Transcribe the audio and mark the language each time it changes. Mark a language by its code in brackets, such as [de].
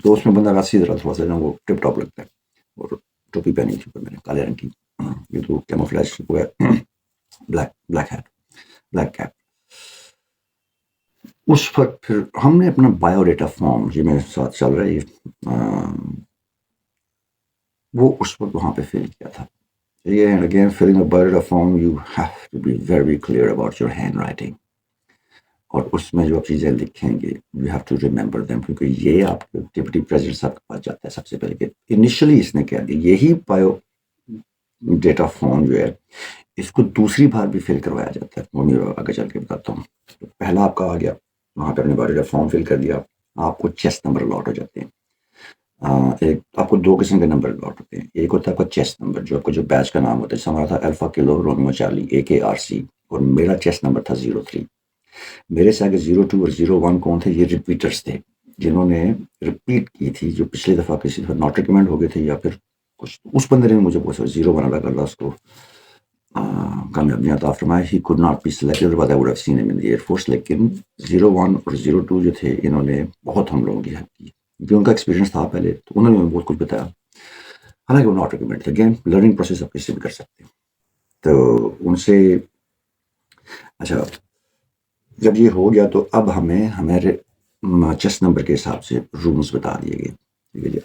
[ur] تو اس میں بندہ راسی ذرا تھوڑا سا وہ ٹپ ٹاپ لگتا ہے. اور ٹوپی پہنی تھی میں نے کالے رنگ کی. یہ تو کیموفلیج وہ ہے, بلیک ہیٹ, بلیک کیپ. اس وقت پھر ہم نے اپنا بایو ڈیٹا فارم یہ میرے ساتھ چل رہا ہے, وہ اس وقت وہاں پہ فل کیا تھا. [en] And again, filling a bio data form, you have to be very clear about your handwriting. [ur] اور اس میں جو آپ چیزیں لکھیں گے, [en] you have to remember them, [ur] کیونکہ یہ آپ کے ڈپٹی پریزیڈنٹ صاحب کے پاس جاتا ہے سب سے پہلے. کہ انیشلی اس نے کیا دیا, یہی بایو ڈیٹا فارم جو ہے اس کو دوسری بار بھی فل کروایا جاتا ہے. وہ میں آگے چل کے بتاتا ہوں. پہلا آپ کا آ گیا, وہاں پہ اپنے بایو ڈیٹا فارم فل کر دیا, آپ کو چیسٹ نمبر الاٹ ہو جاتے ہیں. ایک آپ کو دو قسم کے نمبر الاٹ ہوتے ہیں. ایک ہوتا ہے آپ کا چیسٹ نمبر, جو آپ کا جو بیچ کا نام ہوتا ہے. جیسے ہمارا تھا الفا کلو رومیو چارلی AKRC, اور میرا چیسٹ نمبر تھا 03. میرے سے آگے 02 اور 01 کون تھے, یہ ریپیٹرس تھے, جنہوں نے ریپیٹ کی تھی, جو پچھلی دفعہ کسی دفعہ ناٹ ریکمینڈ ہو گئے تھے, یا پھر کچھ اس بندے نے مجھے بہت 01 الگ اللہ اس کو کامیابیاں عطا فرمائے. [en] He could not be selected, but I would have seen him in the Air Force. [ur] لیکن 01 اور 02 جو تھے, انہوں نے بہت ہم لوگوں کی ہیلپ کی, جو ان کا ایکسپیرینس تھا پہلے, تو انہوں نے ہمیں بہت کچھ بتایا. حالانکہ وہ ناٹ ریکمینڈ تھے. [en] again learning process [ur] آپ کسی بھی کر سکتے ہیں. تو ان سے اچھا جب یہ ہو گیا, تو اب ہمیں ہمارے چیسٹ نمبر کے حساب سے رومز بتا دیے گئے. ٹھیک ہے جی.